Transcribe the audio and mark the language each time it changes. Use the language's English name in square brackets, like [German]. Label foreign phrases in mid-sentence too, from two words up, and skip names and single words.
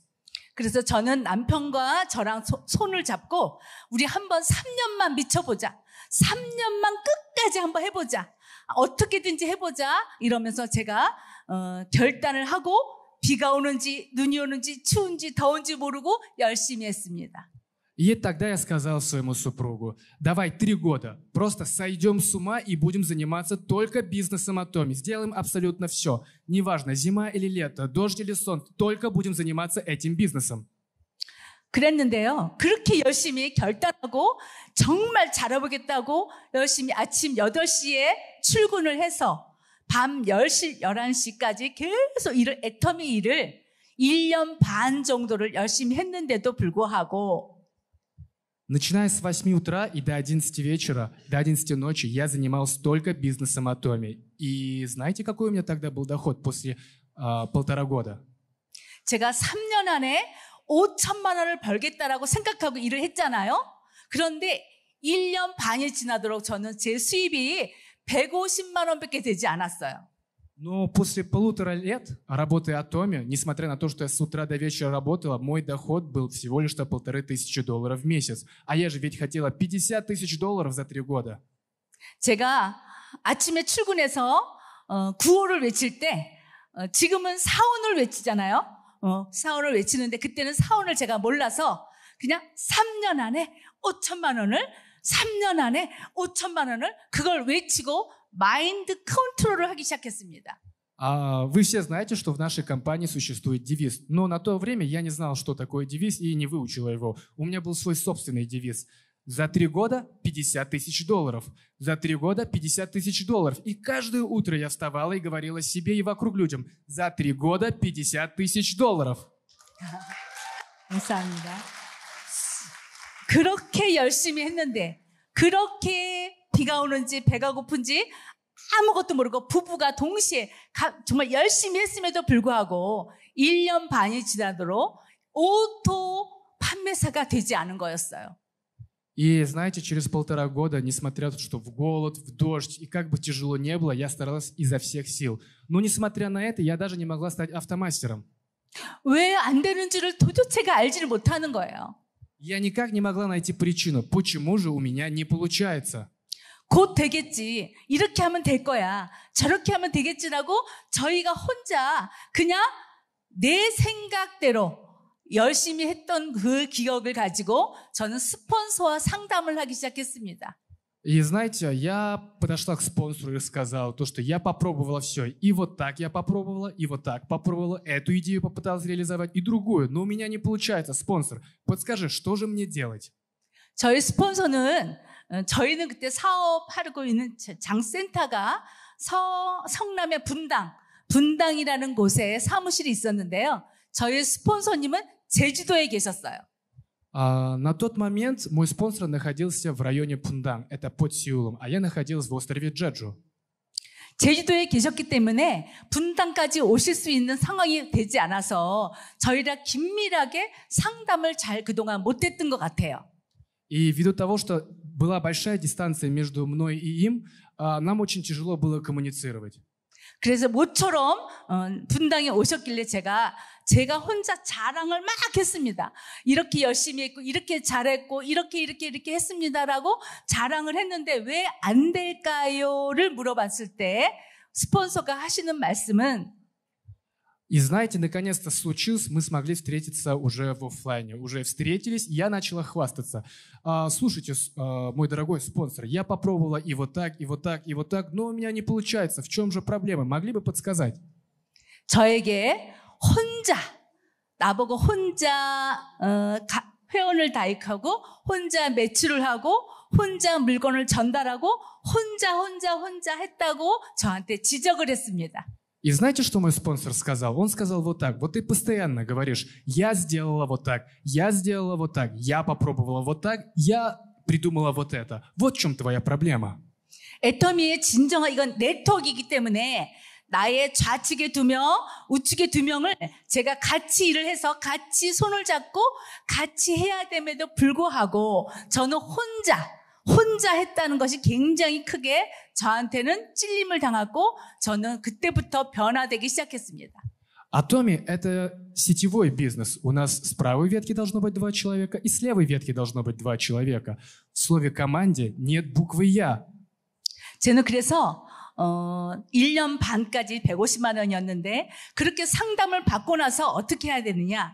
[Korean] 그래서 저는 남편과 저랑 손을 잡고 우리 한번 3년만 미쳐보자. 3년만 끝까지 한번 해보자. 어떻게든지 해보자. 이러면서 제가 결단을 하고 비가 오는지 눈이 오는지 추운지 더운지 모르고 열심히 했습니다. [Russian] И тогда я сказал своему супругу, давай 3 года, просто сойдем с ума и будем заниматься только бизнесом Атоми. Сделаем абсолютно все. Неважно, зима или лето, дождь или солнце, только будем заниматься этим бизнесом. [Korean] 그랬는데요. 그렇게 열심히 결단하고 정말 잘해보겠다고 열심히 아침 8시에 출근을 해서 밤 10시, 11시까지 계속 애터미 일을 1년 반 정도를 열심히 했는데도 불구하고 [Russian] Начиная с 8 утра и до 11 вечера, до 11 ночи я занимался только бизнесом Атоми. И знаете, какой у меня тогда был доход после 1,5 года? [Korean] 제가 3년 안에 5천만 원을 벌겠다라고 생각하고 일을 했잖아요. 그런데 1년 반이 지나도록 저는 제 수입이 150만 원밖에 되지 않았어요. [Russian] Но после 1,5 лет работы Атоми, несмотря на то, что я с утра до вечера работала, мой доход был всего лишь $1500 в месяц. А я же ведь хотела $50 000 за 3 года. [Korean] 제가 아침에 출근해서 구호를 외칠 때 지금은 사원을 외치잖아요. 사원을 외치는데 그때는 사원을 제가 몰라서 그냥 3년 안에 5천만 원을 3년 안에 5천만 원을 그걸 외치고 마인드 컨트롤을 하기 시작했습니다. [Russian] Вы все знаете, что в нашей компании существует девиз. Но на то время я не знал, что такое девиз, и не выучила его. У меня был свой собственный девиз. За 3 года $50 000. За 3 года $50 000. И каждое утро я вставала и говорила себе и вокруг людям. За 3 года $50 000. [Korean] 감사합니다. 그렇게 열심히 했는데 그렇게 비가 오는지 배가 고픈지 아무것도 모르고 부부가 동시에 정말 열심히 했음에도 불구하고 1년 반이 지나도록 오토 판매사가 되지 않은 거였어요. [Russian] И знаете, через 1,5 года, несмотря на то, что в голод, в дождь, и как бы тяжело не было, я старалась изо всех сил. Но несмотря на это, я даже не могла стать автомастером. [Korean] 왜 안 되는지를 도대체가 알지를 못하는 거예요. [Russian] Я никак не могла найти причину, почему же у меня не получается. [Korean] 곧 되겠지. 이렇게 하면 될 거야. 저렇게 하면 되겠지라고 저희가 혼자 그냥 내 생각대로 열심히 했던 그 기억을 가지고 저는 스폰서와 상담을 하기 시작했습니다. [Russian] И знаете, я подошла к спонсору и сказала то, что я попробовала все. И вот так я попробовала, и вот так попробовала. Эту идею попыталась реализовать, и другую. Но у меня не получается, спонсор. Подскажи, что же мне делать? [Korean] 저희 스폰서는 저희는 그때 사업하고 있는 장센터가 성남의 분당이라는 곳에 사무실이 있었는데요. 저희 스폰서님은 제주도에 계셨어요. [Russian] На тот момент мой спонсор находился в районе Пунданг, это под Сеулом, а я находилась в острове Джеджу. [Korean] 제주도에 계셨기 때문에 분당까지 오실 수 있는 상황이 되지 않아서 저희랑 긴밀하게 상담을 잘 그동안 못했던 것 같아요. [Russian] И ввиду того, что была большая дистанция между мной и им, нам очень тяжело было коммуницировать. [Korean] 그래서 모처럼 분당에 오셨길래 제가 혼자 자랑을 막 했습니다. 이렇게 열심히 했고 이렇게 잘했고 이렇게 했습니다라고 자랑을 했는데 왜 안 될까요를 물어봤을 때 스폰서가 하시는 말씀은 [Russian] И знаете, наконец-то случилось, мы смогли встретиться уже в офлайне. Уже встретились, и я начала хвастаться. Слушайте, мой дорогой спонсор, я попробовала и вот так, и вот так, и вот так, но у меня не получается. В чем же проблема? Могли бы подсказать? [Korean] 저에게 나보고 혼자 회원을 가입하고 혼자 매출을 하고 혼자 물건을 전달하고 혼자 했다고 저한테 지적을 했습니다. [Russian] И знаете, что мой спонсор сказал? Он сказал вот так: вот ты постоянно говоришь, я сделала вот так, я сделала вот так, я попробовала вот так, я придумала вот это. Вот в чем твоя проблема. [Korean] 애터미의 진정한 이건 네트워크이기 때문에 나의 좌측에 2명, 우측에 2명을 제가 같이 일을 해서 같이 손을 잡고 같이 해야 됨에도 불구하고 저는 혼자 했다는 것이 굉장히 크게 저한테는 찔림을 당하고 저는 그때부터 변화되기 시작했습니다. [Russian] Atomi — это сетевой бизнес. У нас с правой ветки должно быть 2 человека, и с левой ветки должно быть 2 человека. В слове «команде» нет буквы «я». [Korean] 저는 그래서 1년 반까지 150만 원이었는데 그렇게 상담을 받고 나서 어떻게 해야 되느냐.